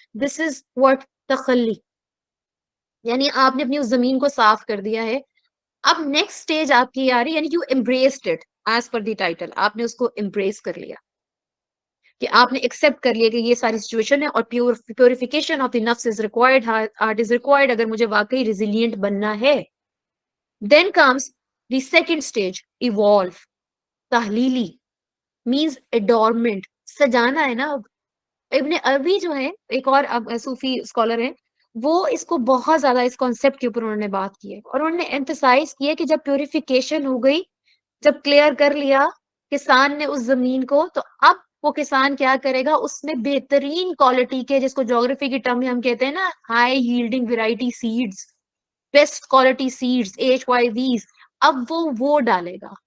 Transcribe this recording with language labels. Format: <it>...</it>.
<en>this is what</en> <ur>تخلی، یعنی آپ نے اپنی اس زمین کو صاف کر دیا ہے. اب نیکسٹ اسٹیج آپ کی آ رہی ہے، یعنی</ur> <en>You embraced it as per the title.</en> <ur>آپ نے اس کو امبریس کر لیا کہ آپ نے ایکسپٹ کر لیا کہ یہ ساری سچویشن ہے اور</ur> <en>purification of the نفس is required,</en> <ur>heart is required اگر مجھے واقعی ریزیلینٹ بننا ہے.</ur> <en>Then comes the second stage evolve. تحلیلی means adornment,</en> <ur>سجانا ہے نا. ابن عربی جو ہے ایک اور صوفی اسکالر ہیں، وہ اس کو بہت زیادہ اس کانسیپٹ کے اوپر انہوں نے بات کی ہے، اور انہوں نے ایمفسائز کیا کہ جب پیوریفیکیشن ہو گئی، جب کلیئر کر لیا کسان نے اس زمین کو، تو اب وہ کسان کیا کرے گا، اس میں بہترین کوالٹی کے، جس کو جیوگرافی کی ٹرم میں ہم کہتے ہیں نا high ہیلڈنگ variety seeds, best quality seeds HYVs، اب وہ ڈالے گا.</ur>